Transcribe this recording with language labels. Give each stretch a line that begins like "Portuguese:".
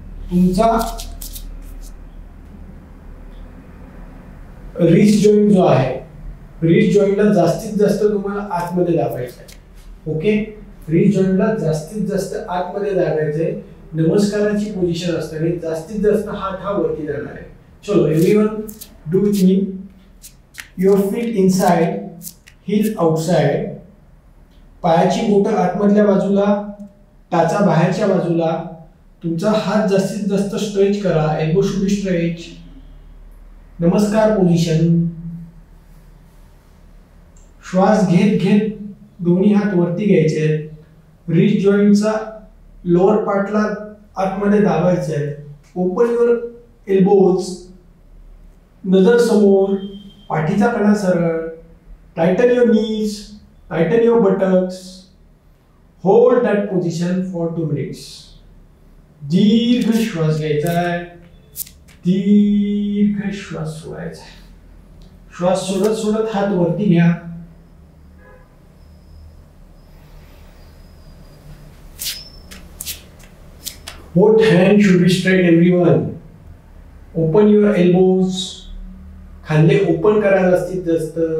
Marathi: तुमचा wrist joint जो आहे, रिस्ट जॉइंटला जास्तीत जास्त तुम्हाला आतमध्ये दाबायचं आहे। ओके, रिस्ट जॉइंटला जास्तीत जास्त आतमध्ये दाबायचं आहे। नमस्काराची पोझिशन असताना जास्तीत जास्त हात हा वरती जाणार आहे।
English: चलो everyone do with me. Your feet inside, heel outside.
Marathi: पायाची बोटं आतमधल्या बाजूला, टाचा बाहेरच्या बाजूला। तुमचा हात जास्तीत जास्त स्ट्रेच करा।
English: Elbow should be stretch.
Marathi: नमस्कार पोझिशन। श्वास घेत घेत दोन्ही हात वरती घ्यायचे। रिस्ट जॉइंटचा लोअर पार्टला आतमध्ये दाबायचं आहे।
English: Open your elbows.
Marathi: नजर समोर, पाठीचा कणा सरळ।
English: Tighten your knees, tighten your buttocks. Hold that position for 2 minutes.
Marathi: दीर्घ श्वास घ्यायचा आहे, दीर्घ श्वास सोडायचा। श्वास सोडत सोडत हात वरती घ्या।
English: Both hands should be straight, everyone. Open your elbows.
Marathi: खांदे ओपन करा जास्तीत जास्त।